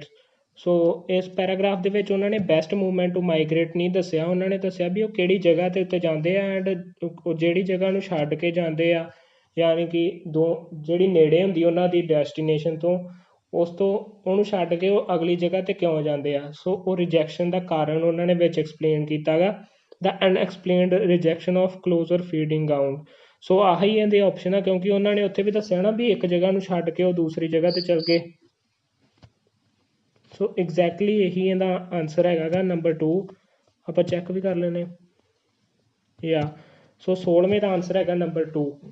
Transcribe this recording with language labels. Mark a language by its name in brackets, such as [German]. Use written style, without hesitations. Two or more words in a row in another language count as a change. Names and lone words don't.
[Punjabi] ਸੋ ਇਸ ਪੈਰਾਗ੍ਰਾਫ ਦੇ ਵਿੱਚ ਉਹਨਾਂ ਨੇ [English] best movement to migrate [Punjabi] ਨਹੀਂ ਦੱਸਿਆ, ਉਹਨਾਂ ਨੇ ਦੱਸਿਆ ਵੀ ਉਹ ਕਿਹੜੀ ਜਗ੍ਹਾ ਦੇ ਉੱਤੇ ਜਾਂਦੇ ਆ, ਐਂਡ ਉਹ ਜਿਹੜੀ ਜਗ੍ਹਾ ਨੂੰ ਛੱਡ ਕੇ ਜਾਂਦੇ ਆ, ਯਾਨੀ ਕਿ ਜਿਹੜੀ ਨੇੜੇ ਹੁੰਦੀ ਉਹਨਾਂ ਦੀ ਡੈਸਟੀਨੇਸ਼ਨ ਤੋਂ, ਉਸ ਤੋਂ ਉਹਨੂੰ ਛੱਡ ਕੇ ਉਹ ਅਗਲੀ ਜਗ੍ਹਾ 'ਤੇ ਕਿਉਂ ਜਾਂਦੇ ਆ। ਸੋ ਉਹ ਰਿਜੈਕਸ਼ਨ ਦਾ ਕਾਰਨ ਉਹਨਾਂ ਨੇ ਵਿੱਚ ਐਕਸਪਲੇਨ ਕੀਤਾ ਗਾ। [English] the unexplained rejection of closer feeding ground। [Punjabi] ਸੋ ਆਹੀ ਇਹਦੇ ਆਪਸ਼ਨ ਆ, ਕਿਉਂਕਿ ਉਹਨਾਂ ਨੇ ਉੱਥੇ ਵੀ ਦੱਸਿਆ ਨਾ ਵੀ ਇੱਕ ਜਗ੍ਹਾ ਨੂੰ ਛੱਡ ਕੇ ਉਹ ਦੂਸਰੀ ਜਗ੍ਹਾ ਤੇ ਚਲ ਗਏ। ਸੋ ਐਗਜ਼ੈਕਟਲੀ ਇਹੀ ਇਹਦਾ ਆਨਸਰ ਹੈਗਾ ਗਾ ਨੰਬਰ 2। ਆਪਾਂ ਚੈੱਕ ਵੀ ਕਰ ਲੈਂਦੇ ਯਾ। ਸੋ 16ਵੇਂ ਦਾ ਆਨਸਰ ਹੈਗਾ ਨੰਬਰ 2।